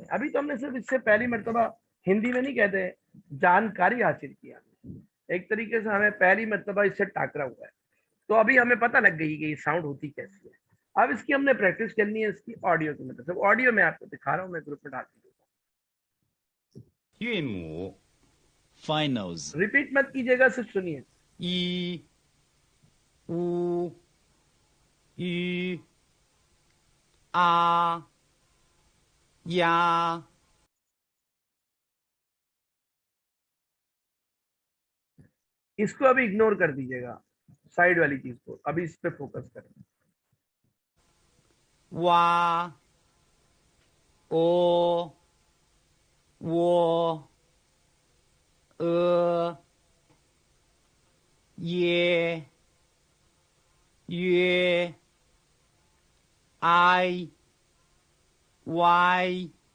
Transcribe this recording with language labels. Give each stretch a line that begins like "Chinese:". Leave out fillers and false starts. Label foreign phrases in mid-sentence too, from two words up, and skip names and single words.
Hindi: अभी तो हमने सिर्फ इससे पहली मर्तबा, हिंदी में नहीं कहते, जानकारी हासिल किया, एक तरीके से हमें पहली मर्तबा इससे टाकरा हुआ है। तो अभी हमें पता लग गई कि ये साउंड होती कैसी है। अब इसकी हमने प्रैक्टिस करनी है, इसकी ऑडियो की मदद से। ऑडियो मैं आपको दिखा रहा हूँ, मैं ग्रुप में डाल दूंगा,
Chinese: 韵母 finals
Hindi: रिपीट मत कीजिएगा, सिर्फ सुनिए।
Chinese: 一 u 鱼 a 呀
Hindi: इसको अभी इग्नोर कर दीजिएगा, साइड वाली चीज को, अभी इस पे फोकस करें।
Chinese: 哇 o 我 也 约 I Y